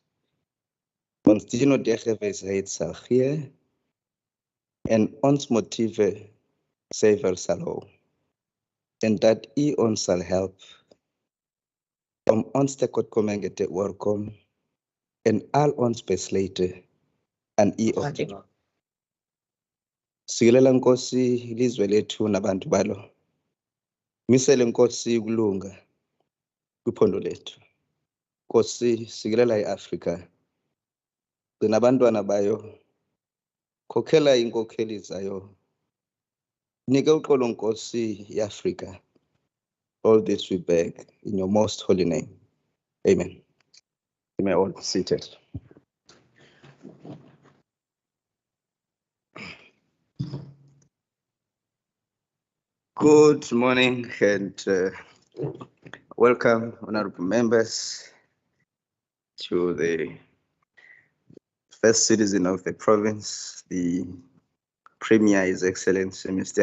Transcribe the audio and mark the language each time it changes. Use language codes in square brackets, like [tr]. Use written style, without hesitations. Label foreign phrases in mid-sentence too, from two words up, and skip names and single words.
[af] Ons dien nou die gewysheid sal gee en ons motiewe suiwer sal hou. En dat u ons sal help om ons te kortkoming te oorkom en al ons besluite aan u op te neem. [xh] Sikilela Nkosi ilizwe lethu nabantu balo. Misele Nkosi ukulunga kwiphondo lethu. Nkosi sikilela iAfrika. Gcina abantwana bayo. Khokhela inkokheli zayo. Nika uxolo Nkosi iAfrika. [en] All this we beg in your most holy name. Amen. You may all be seated. Good morning and welcome, honorable members, to the first citizen of the province, the Premier, His Excellency Mr.